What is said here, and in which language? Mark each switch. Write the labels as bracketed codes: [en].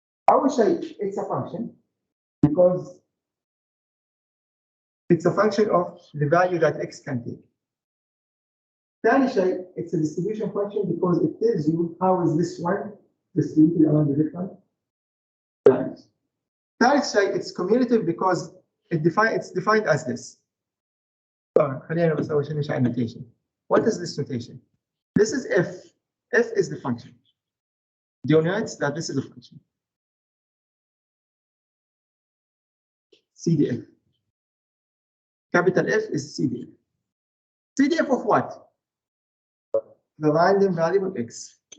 [en] I will say it's a function because it's a function of the value that x can take. [ar] ثاني شيء, [en] it's a distribution function because it tells you how is this one distributed among the different values. [ar] ثالث شيء, [en] it's cumulative because it's defined as this. [ar] خلينا بس أول شيء نشرح notation. [en] What is this notation? This is f. F is the function. Denotes that this is a function. CDF. Capital F is CDF. CDF of what? The random variable x.